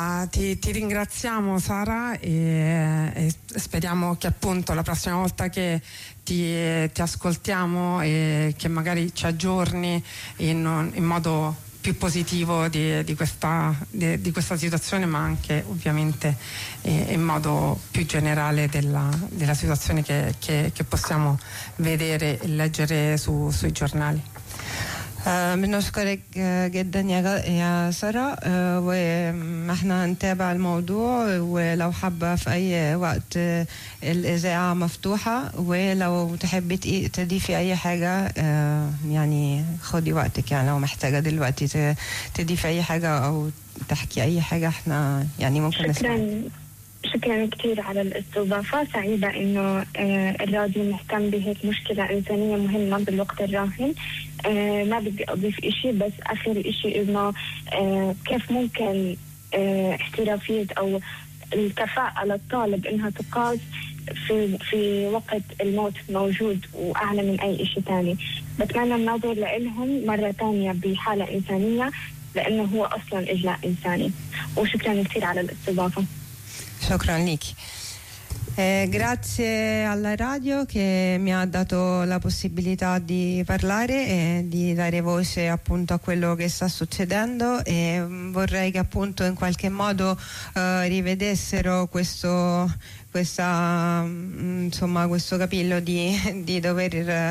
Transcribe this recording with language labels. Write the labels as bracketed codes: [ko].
[it] Ti ringraziamo Sara e speriamo che appunto la prossima volta che ti ascoltiamo e che magari ci aggiorni in modo più positivo di questa situazione, ma anche ovviamente in modo più generale della situazione che possiamo vedere e leggere sui giornali. [ar] بنشكرك جدا يا سارة احنا هنتابع الموضوع ولو حابة في أي وقت الإذاعة مفتوحة ولو تحبي تضيفي أي حاجة يعني خدي وقتك يعني لو محتاجة دلوقتي تضيفي أي حاجة أو تحكي أي حاجة احنا يعني ممكن نسمع. شكرا كثير على الاستضافة، سعيدة انه الراديو مهتم بهيك مشكلة انسانية مهمة بالوقت الراهن. ما بدي اضيف اشي، بس اخر اشي انه كيف ممكن احترافية او الكفاءة للطالب انها تقاس في وقت الموت موجود واعلى من اي اشي تاني. بتمنى النظر لإلهم مرة تانية بحالة انسانية لانه هو اصلا اجلاء انساني. وشكرا كثير على الاستضافة. Shukran Nick. [it] Grazie alla radio che mi ha dato la possibilità di parlare e di dare voce appunto a quello che sta succedendo, e vorrei che appunto in qualche modo rivedessero questo capillo di dover